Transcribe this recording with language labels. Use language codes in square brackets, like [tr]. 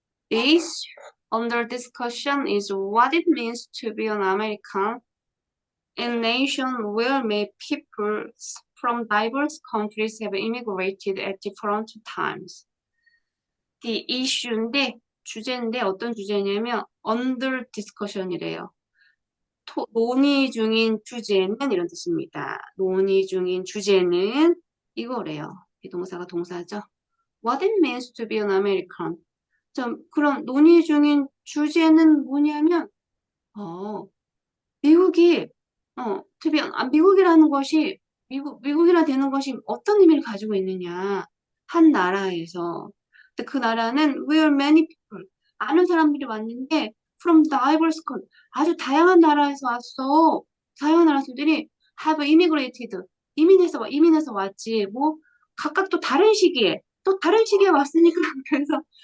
[en] The issue under discussion is what it means to be an American in a nation where many people from diverse countries have immigrated at different times. [ko] The 주제인데 어떤 주제냐면 [en] under discussion [ko] 이래요. 논의 중인 주제는 이런 뜻입니다. 논의 중인 주제는 이거래요. 비동사가 동사죠. [en] What it means to be an American. [ko] 그럼 논의 중인 주제는 뭐냐면 미국이 미국이라는 것이 미국이라 되는 것이 어떤 의미를 가지고 있느냐 한 나라에서 근데 그 나라는 [en] where many people [ko] 많은 사람들이 왔는데 [en] from diverse country [ko] 아주 다양한 나라에서 왔어 다양한 나라 사람들이 [en] have immigrated [ko] 이민해서 왔지 뭐 각각 또 다른 시기에 왔으니까 그래서